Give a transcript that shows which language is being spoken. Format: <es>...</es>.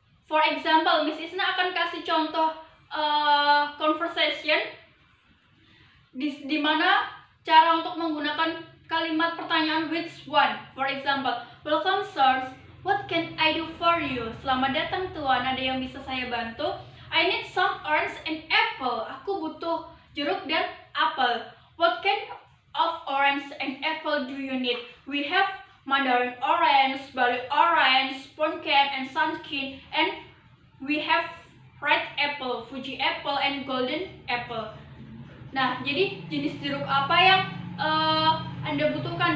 <en>For example,</en> <id>Miss Isna akan kasih contoh conversation di mana cara untuk menggunakan kalimat pertanyaan</id> <en>which one. For example, welcome sirs. What can I do for you?</en> <id>Selamat datang tuan, ada yang bisa saya bantu?</id> <en>I need some orange and apple.</en> <id>Aku butuh jeruk dan apel.</id> <en>What kind of orange and apple do you need? We have mandarin orange, bali orange, pumpkin and sunken, and we have red apple, Fuji apple, and golden apple.</en> <id>Nah, jadi jenis jeruk apa yang Anda butuhkan?</id>